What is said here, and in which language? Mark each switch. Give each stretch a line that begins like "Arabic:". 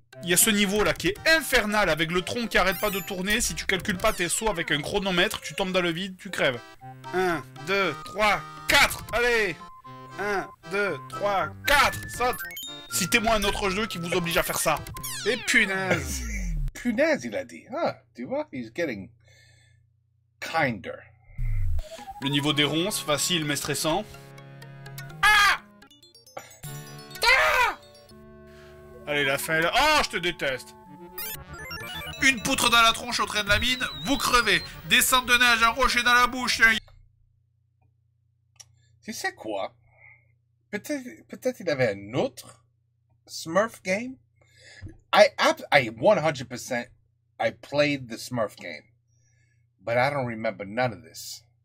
French: Il y a ce niveau là qui est infernal, avec le tronc qui arrête pas de tourner, si tu calcules pas tes sauts avec un chronomètre, tu tombes dans le vide, tu crèves. 1, 2, 3, 4, allez 1, 2, 3, 4, saute. Citez-moi un autre jeu qui vous oblige à faire ça. Et punaise. Punaise, il a dit. Ah, tu vois, he's getting kinder. Le niveau des ronces, facile mais stressant. Allez, la fin est là. Oh, je te déteste. Une poutre dans la tronche au train de la mine, vous crevez. Descente de neige, un rocher dans la bouche. Tu sais quoi? Peut-être il avait un autre Smurf game.
English: I 100% I played the Smurf game, but I don't remember none of this.